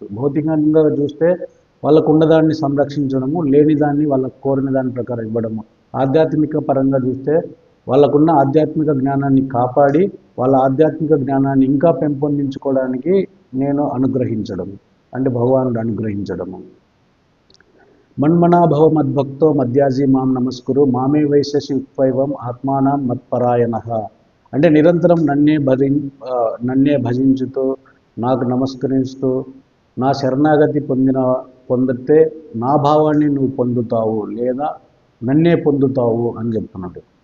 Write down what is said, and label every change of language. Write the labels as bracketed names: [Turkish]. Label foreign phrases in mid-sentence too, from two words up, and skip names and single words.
[Telugu] భౌతికంగా చూస్తే వాళ్ళకు ఉన్నదాన్ని సంరక్షించడము, లేనిదాన్ని వాళ్ళకు కోరిన దాని ప్రకారం ఇవ్వడము. ఆధ్యాత్మిక పరంగా చూస్తే వాళ్ళకున్న ఆధ్యాత్మిక జ్ఞానాన్ని కాపాడి వాళ్ళ ఆధ్యాత్మిక జ్ఞానాన్ని ఇంకా పెంపొందించుకోవడానికి నేను అనుగ్రహించడము, అంటే భగవానుడు అనుగ్రహించడము. [Sanskrit] మన్మనా భవ మద్భక్తో మధ్యాజీ మాం నమస్కురు మామే వైశ్యసి ఉత్వైవం ఆత్మానం మత్పరాయణ. [Telugu] అంటే నిరంతరం నన్నే భజించుతూ, నాకు నమస్కరిస్తూ, నా శరణాగతి పొందితే నా భావాన్ని నువ్వు పొందుతావు, లేదా నన్నే పొందుతావు అని చెప్తున్నాడు.